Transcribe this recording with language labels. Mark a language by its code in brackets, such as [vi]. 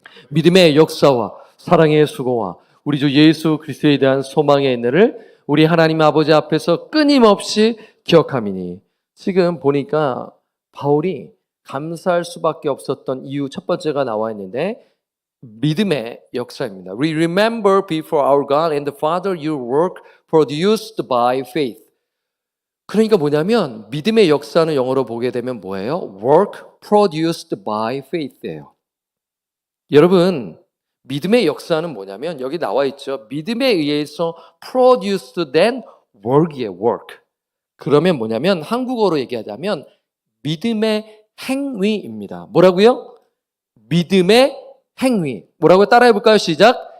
[ko] 믿음의 역사와 사랑의 수고와 우리 주 예수 그리스도에 대한 소망의 은혜를 우리 하나님 아버지 앞에서 끊임없이 기억함이니. 지금 보니까 바울이 감사할 수밖에 없었던 이유 첫 번째가 나와 있는데 믿음의 역사입니다. [en] We remember before our God and the Father your work produced by faith. [ko] 그러니까 뭐냐면 믿음의 역사는 영어로 보게 되면 뭐예요? [en] Work produced by faith예요. [ko] 여러분, 믿음의 역사는 뭐냐면 여기 나와 있죠. 믿음에 의해서 produced 된 work이에요. [en] work. [ko] 그러면 뭐냐면 한국어로 얘기하자면 믿음의 행위입니다. 뭐라고요? 믿음의 행위. 뭐라고 따라해 볼까요? 시작.